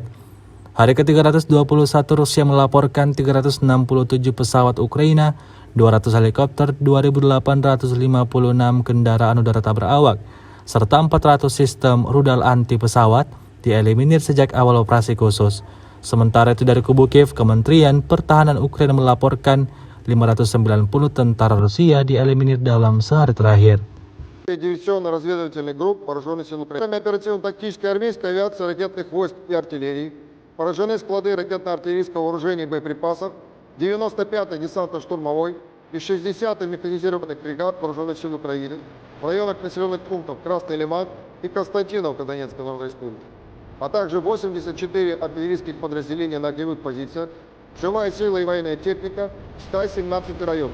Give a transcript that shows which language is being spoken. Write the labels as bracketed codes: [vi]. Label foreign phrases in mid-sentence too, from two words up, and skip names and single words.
[id] Hari ke-321 Rusia melaporkan 367 pesawat Ukraina, 200 helikopter, 2.856 kendaraan udara tak berawak, serta 400 sistem rudal anti pesawat dieliminir sejak awal operasi khusus. Sementara itu dari kubu Kiev, Kementerian Pertahanan Ukraina melaporkan 590 tentara Rusia dieliminir dalam sehari terakhir. [ru] Диверсионно-разведывательных групп вооруженных сил Украины. Оперативно-тактической армейской авиации, ракетных войск и артиллерии. Поражены склады ракетно-артиллерийского вооружения и боеприпасов 95-й десантно-штурмовой и 60-й механизированных бригад вооруженных сил Украины в районах населенных пунктов Красный Лиман и Константиновка Донецкой Народной Республики, а также 84 артиллерийских подразделения на огневых позициях, живая сила и военная техника в 117 районах.